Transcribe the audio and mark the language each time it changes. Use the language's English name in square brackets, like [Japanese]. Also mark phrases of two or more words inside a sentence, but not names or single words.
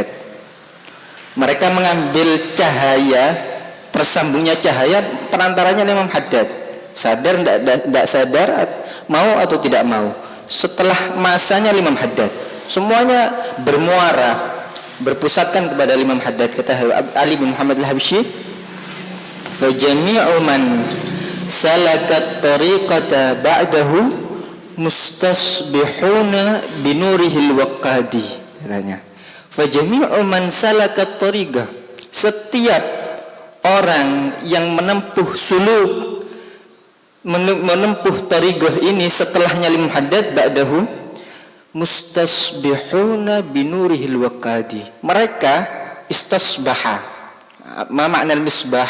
[Indonesian] Mereka mengambil cahaya, tersambungnya cahaya perantaranya Imam Haddad. Sadar tidak sadar, mau atau tidak mau, setelah masanya Imam Haddad, semuanya bermuara, berpusatkan kepada Imam Haddad. Kata Ali bin Muhammad Al-Habsyi, [Arabic] فجميع من سلك الطريقة بعده مستصبحون بنوره الوقاد. [Indonesian] Katanya, [Arabic] فجميع من سلك الطريقة, [Indonesian] setiap orang yang menempuh suluk, menempuh tariqah ini setelahnya Imam Haddad, [Arabic] بعده مستصبحون بنوره الوقاد. Mereka استصبحوا. ما معنى المصباح?